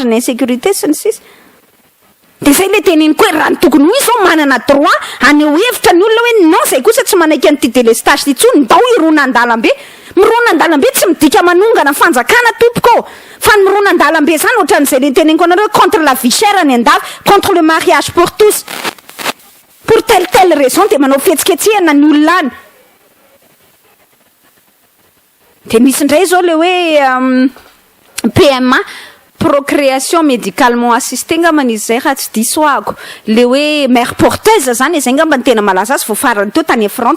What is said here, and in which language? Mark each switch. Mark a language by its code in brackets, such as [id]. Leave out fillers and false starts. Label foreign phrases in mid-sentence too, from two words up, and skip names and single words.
[mg] ny insécurité sy ny sisa dia zay le teneniko hoe raha ny tokony ho izy zao manana droit aneo hevitra ny olona hoe non zay kosa tsy manaiky an'ity délestage ty tsony ndao irona an-dalambe mirona an-dalambe tsy midika manongana fanjakana tompoko fa ny mirona an-dalambe zany ohatran'izay le teneniko anareo [fr] contre la vie chère [mg] ny andava [fr] contre le mariage pour tous pour telle raison [mg] dia manao fihetsikehtsehana ny olona any dia misy indray zao le hoe PMA [fr] procréation médicalement assistée [mg] ngambany izy zay raha tsy diso ahako le hoe [fr] mère porteuse [mg] zany zay ngambany tena malaza azy voafarany teo tany France